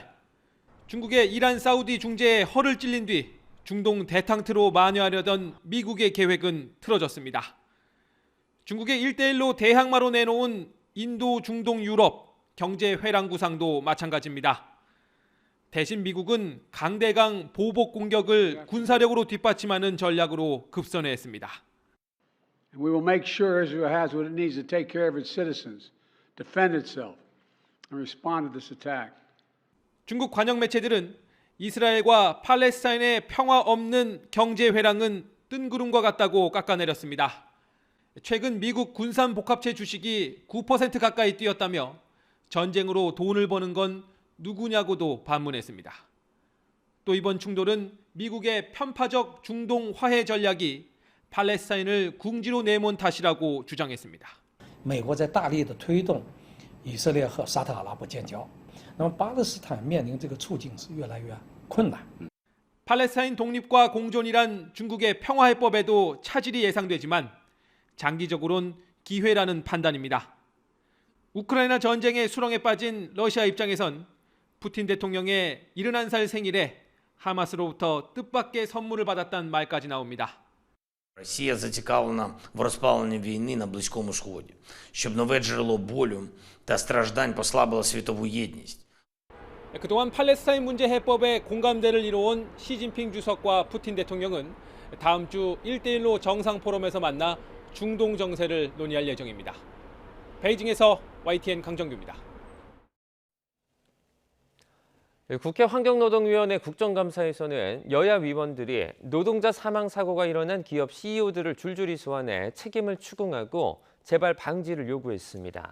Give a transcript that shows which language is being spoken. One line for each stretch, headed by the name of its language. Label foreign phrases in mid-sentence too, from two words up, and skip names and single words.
Korean: 중국의 이란 사우디 중재에 허를 찔린 뒤 중동 대탕트로 만회하려던 미국의 계획은 틀어졌습니다. 중국의 1대1로 대항마로 내놓은 인도, 중동, 유럽 경제 회랑 구상도 마찬가지입니다. 대신 미국은 강대강 보복 공격을 군사력으로 뒷받침하는 전략으로 급선회했습니다.
English: We will make sure Israel has what it needs to take care of its citizens, defend itself, and respond to this attack.
Korean: 중국 관영 매체들은 이스라엘과 팔레스타인의 평화 없는 경제 회랑은 뜬구름과 같다고 깎아내렸습니다. 최근 미국 군산 복합체 주식이 9% 가까이 뛰었다며 전쟁으로 돈을 버는 건 누구냐고도 반문했습니다. 또 이번 충돌은 미국의 편파적 중동 화해 전략이 팔레스타인을 궁지로 내몬 탓이라고 주장했습니다.
Chinese: 美国在大力的推动以色列和沙特阿拉伯建交，那么巴勒斯坦面临这个处境是越来越困难。
Korean: 팔레스타인 독립과 공존이란 중국의 평화해법에도 차질이 예상되지만 장기적으론 기회라는 판단입니다. 우크라이나 전쟁의 수렁에 빠진 러시아 입장에선 푸틴 대통령의 71살 생일에 하마스로부터 뜻밖의 선물을 받았다는 말까지 나옵니다.
Ukrainian: Росія зацікавлена в розпаленні війни на Близькому Сході, щоб нове джерело болю та страждань послабило світову єдність.
Korean: 그동안 팔레스타인 문제 해법에 공감대를 이뤄온 시진핑 주석과 푸틴 대통령은 다음 주 1대1로 정상 포럼에서 만나 중동 정세를 논의할 예정입니다. 베이징에서 YTN 강정규입니다. 국회 환경노동위원회 국정감사에서는 여야 위원들이 노동자 사망 사고가 일어난 기업 CEO들을 줄줄이 소환해 책임을 추궁하고 재발 방지를 요구했습니다.